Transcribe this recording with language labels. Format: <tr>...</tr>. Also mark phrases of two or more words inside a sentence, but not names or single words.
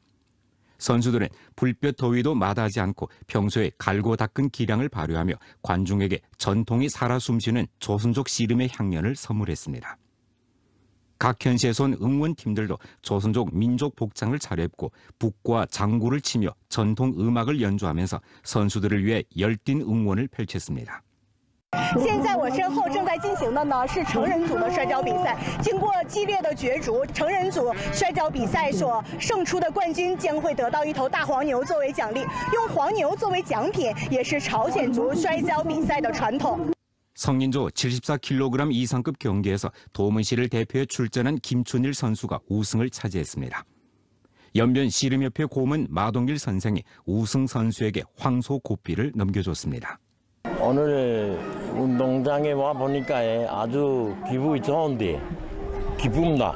<ko>선수들은 불볕 더위도 마다하지 않고 평소에 갈고 닦은 기량을 발휘하며 관중에게 전통이 살아 숨쉬는 조선족 씨름의 향연을 선물했습니다. 각 현시에서 온 응원팀들도 조선족 민족 복장을 차려입고 북과 장구를 치며 전통 음악을 연주하면서 선수들을 위해 열띤 응원을 펼쳤습니다.</ko> <zh>现在我身后正在进行的呢是成人组的摔跤比赛，经过激烈的角逐，成人组摔跤比赛所胜出的冠军将会得到一头大黄牛作为奖励，用黄牛作为奖品也是朝鲜族摔跤比赛的传统。</zh> <ko>성인조 74kg 이상급 경기에서 도문시를 대표해 출전한 김춘일 선수가 우승을 차지했습니다. 연변 씨름협회 고문 마동길 선생이 우승 선수에게 황소 고삐를 넘겨줬습니다. 오늘 운동장에 와 보니까 아주 기분이 좋은데 기쁩니다.</ko>